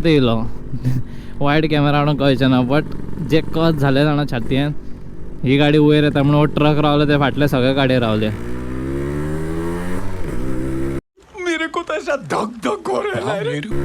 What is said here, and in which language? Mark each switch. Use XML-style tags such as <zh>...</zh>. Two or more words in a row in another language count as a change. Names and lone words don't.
<kok>येयलो वायड कॅमेरा हाडून कळचें ना बट जे कत झालें जाणा छातयेन ही गाडी वयर येता म्हणून ट्रक रावले ते फाटले सगळे गाडये रावले.</kok> <hi>मेरे को तो ऐसा धक धक हो रहा है.</hi>